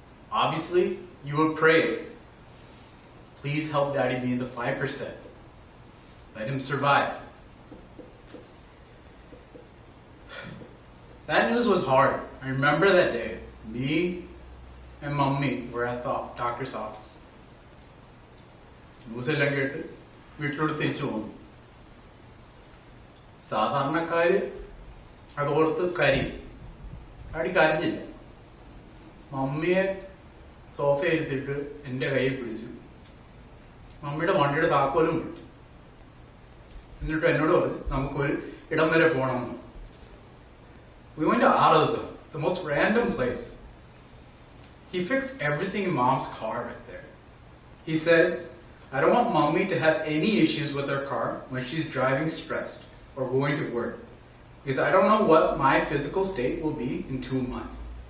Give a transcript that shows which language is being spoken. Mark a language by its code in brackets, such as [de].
[en] Obviously, you would pray, please help Daddy be in the 5%. Let him survive. That news was hard. I remember that day. Me and Mummy were at the doctor's office. [ml] News എല്ലാം കേട്ട് വീട്ടിലോട്ട് തിരിച്ചു പോകുന്നു. സാധാരണക്കാര് അതോർത്ത് കരയും. അടി കരഞ്ഞില്ല. മമ്മിയെ സോഫയിൽ ഇരുത്തിട്ട് എൻ്റെ കയ്യിൽ പിടിച്ചു. മമ്മിയുടെ വണ്ടിയുടെ താക്കോലും പിടിച്ചു. എന്നിട്ട് എന്നോട് പറഞ്ഞു നമുക്കൊരു ഇടം വരെ പോകണമെന്ന്. [en] We went to AutoZone, the most random place. He fixed everything in Mom's car right there. He said, I don't want Mommy to have any issues with her car when she's driving stressed or going to work, because I don't know what my physical state will be in 2 months.